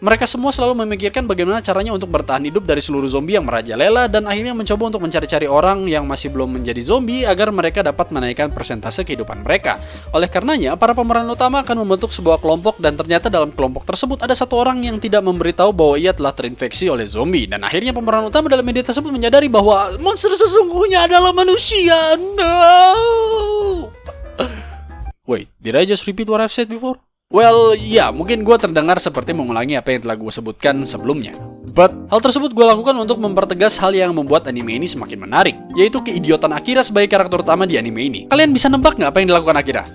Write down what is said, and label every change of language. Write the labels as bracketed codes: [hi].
[id] Mereka semua selalu memikirkan bagaimana caranya untuk bertahan hidup dari seluruh zombie yang merajalela dan akhirnya mencoba untuk mencari-cari orang yang masih belum menjadi zombie agar mereka dapat menaikkan persentase kehidupan mereka. Oleh karenanya, para pemeran utama akan membentuk sebuah kelompok dan ternyata dalam kelompok tersebut ada satu orang yang tidak memberitahu bahwa ia telah terinfeksi oleh zombie dan akhirnya pemeran utama dalam media tersebut menyadari bahwa monster sesungguhnya adalah manusia. [en] No! Wait, did I just repeat what I've said before? [id] Well, ya, mungkin gue terdengar seperti mengulangi apa yang telah gue sebutkan sebelumnya. But, hal tersebut gue lakukan untuk mempertegas hal yang membuat anime ini semakin menarik, yaitu keidiotan Akira sebagai karakter utama di anime ini. Kalian bisa nebak nggak apa yang dilakukan Akira?